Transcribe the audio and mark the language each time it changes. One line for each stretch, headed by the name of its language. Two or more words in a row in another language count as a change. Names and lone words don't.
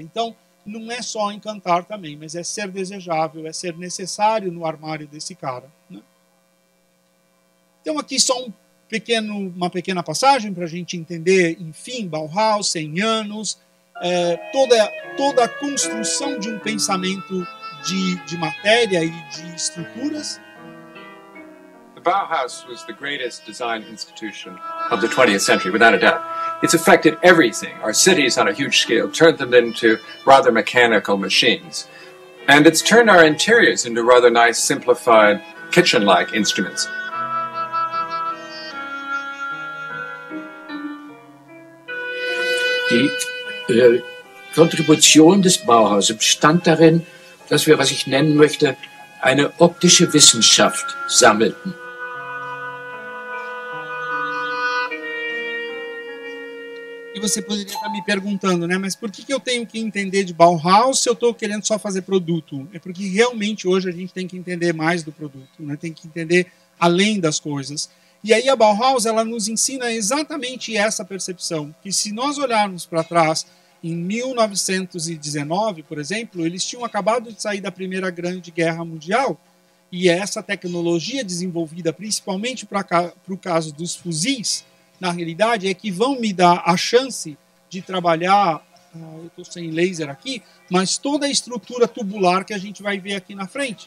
Portuguese: Então, não é só encantar também, mas é ser desejável, é ser necessário no armário desse cara, né? Então, aqui só uma pequena passagem para a gente entender, enfim, Bauhaus, 100 anos, toda a construção de um pensamento de matéria e de estruturas.
English: The Bauhaus was the greatest design institution of the 20th century, without a doubt. It's affected everything. Our cities on a huge scale, turned them into rather mechanical machines. And it's turned our interiors into rather nice, simplified, kitchen-like instruments.
German: Die Kontribution des Bauhauses bestand darin, dass wir, was ich nennen möchte, eine optische Wissenschaft sammelten.
Portuguese: E você poderia estar me perguntando, né? Mas por que eu tenho que entender de Bauhaus se eu estou querendo só fazer produto? É porque realmente hoje a gente tem que entender mais do produto, né? Tem que entender além das coisas. E aí a Bauhaus, ela nos ensina exatamente essa percepção, que se nós olharmos para trás, em 1919, por exemplo, eles tinham acabado de sair da Primeira Grande Guerra Mundial, e essa tecnologia desenvolvida principalmente para o caso dos fuzis, na realidade, é que vão me dar a chance de trabalhar, eu estou sem laser aqui, mas toda a estrutura tubular que a gente vai ver aqui na frente.